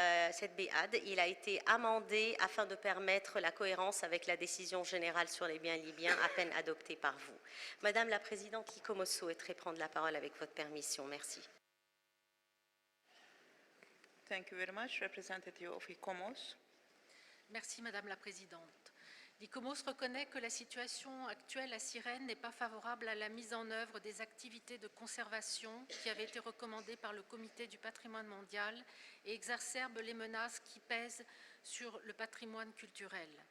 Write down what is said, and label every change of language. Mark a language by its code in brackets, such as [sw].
[fr] 7B-AD, il a été amendé afin de permettre la cohérence avec la décision générale sur les biens libyens à peine adoptée par vous. Madame la Présidente, l'ICOMOS souhaiterait prendre la parole avec votre permission. Merci. [en] Thank you very much, representative of ICOMOS. [fr] Merci Madame la Présidente. L'ICOMOS reconnaît que la situation actuelle à Cyrène n'est pas favorable à la mise en œuvre des activités de conservation qui avaient été recommandées par le Comité du patrimoine mondial et exacerbe les menaces qui pèsent sur le patrimoine culturel.